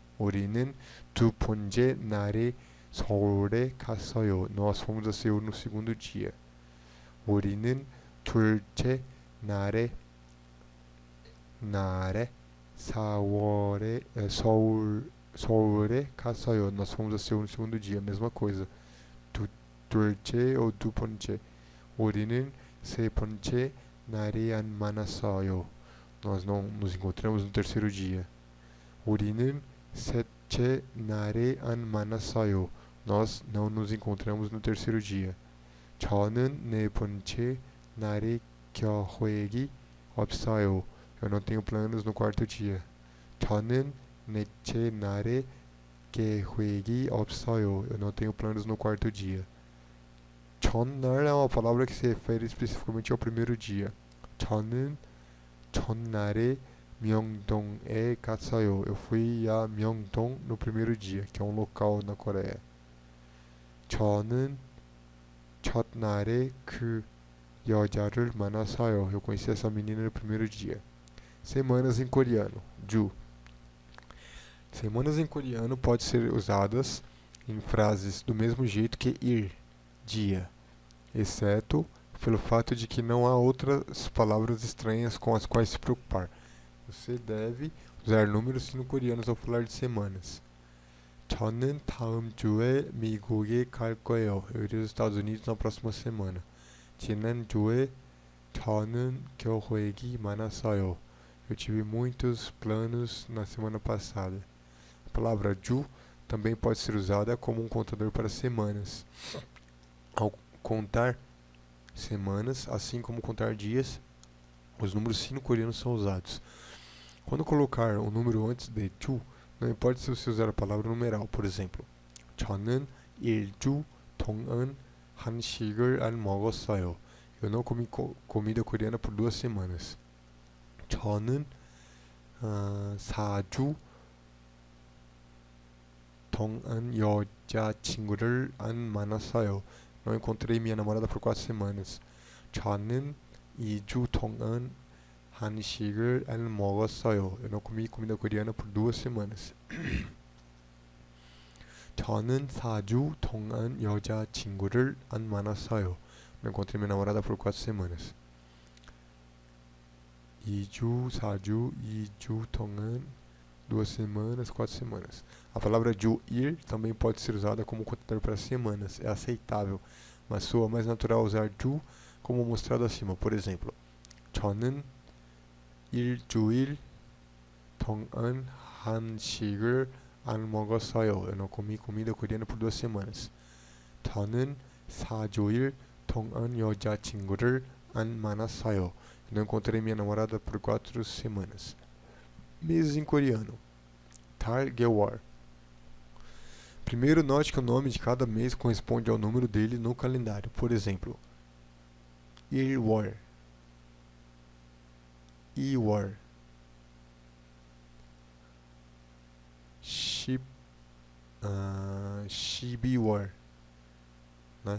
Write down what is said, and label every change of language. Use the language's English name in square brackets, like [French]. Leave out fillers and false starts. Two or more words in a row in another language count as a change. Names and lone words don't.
[Korean] 우리는 두 번째 날에 서울에 갔어요. [Portuguese] Nós fomos a Seul no segundo dia. [Korean] 우리는 둘째 날에 서울에 갔어요. [Portuguese] Nós fomos a Seul no segundo dia, mesma coisa. [Korean] 둘째 ou 두 번째. 우리는 세 번째 날에 안 만났어요. [Portuguese] Nós não nos encontramos no terceiro dia. [Korean] 우리는 셋째 날에 안 만났어요. [Portuguese] Nós não nos encontramos no terceiro dia. [Korean] 저는 네 번째 날에 계획이 없어요. [Portuguese] Eu não tenho planos no quarto dia. [Korean] 저는 넷째 날에 계획이 없어요. [Portuguese] Eu não tenho planos no quarto dia. 전날 é uma palavra que se refere especificamente ao primeiro dia. [Korean] 저는 전날에 명동에 갔어요. [Portuguese] Eu fui a Myeongdong no primeiro dia, que é um local na Coreia. [Korean] 저는 첫날에 그 여자를 만났어요. [Portuguese] Eu conheci essa menina no primeiro dia. Semanas em coreano. Ju. Semanas em coreano podem ser usadas em frases do mesmo jeito que ir, dia, exceto pelo fato de que não há outras palavras estranhas com as quais se preocupar. Você deve usar números sino-coreanos ao falar de semanas. [Korean] 저는 다음 주에 미국에 갈 거예요. [Portuguese] Eu irei aos Estados Unidos na próxima semana. [Korean] 지난주에 저는 계획이 많았어요. [Portuguese] Eu tive muitos planos na semana passada. A palavra 주 também pode ser usada como um contador para semanas. Ao contar semanas, assim como contar dias, os números sino-coreanos são usados. Quando colocar um número antes de 주, não importa se você usar a palavra numeral, por exemplo. [Korean] 저는 1주 동안 한식을 안 먹었어요. [Portuguese] Eu não comi comida coreana por 2 semanas. [Korean] 저는 4주 동안 여자친구를 안 만났어요. [Portuguese] Não encontrei minha namorada por 4 semanas. [Korean] 저는 2주 동안 한식을 안 먹었어요. [Portuguese] Eu não comi comida coreana por 2 semanas. [Korean] 저는 4주 동안 여자친구를 안 만났어요. [Portuguese] Eu encontrei minha namorada por 4 semanas. [Korean] 2주, 4주, 2주 동안, [Portuguese] 2 semanas, 4 semanas. A palavra 주, ir, também pode ser usada como contador para semanas. É aceitável, mas soa mais natural usar 주 como mostrado acima. Por exemplo, [Korean] 저는 일주일 동안 한식을 안 먹었어요. [Portuguese] Eu não comi comida coreana por 2 semanas. [Korean] 저는 4주일 동안 여자친구를 안 만났어요. [Portuguese] Eu não encontrei minha namorada por 4 semanas. Meses em coreano. [Korean] 달, 개월. [Portuguese] Primeiro, note que o nome de cada mês corresponde ao número dele no calendário. Por exemplo, [Korean] 1월, 2월, 12월, [Portuguese] né?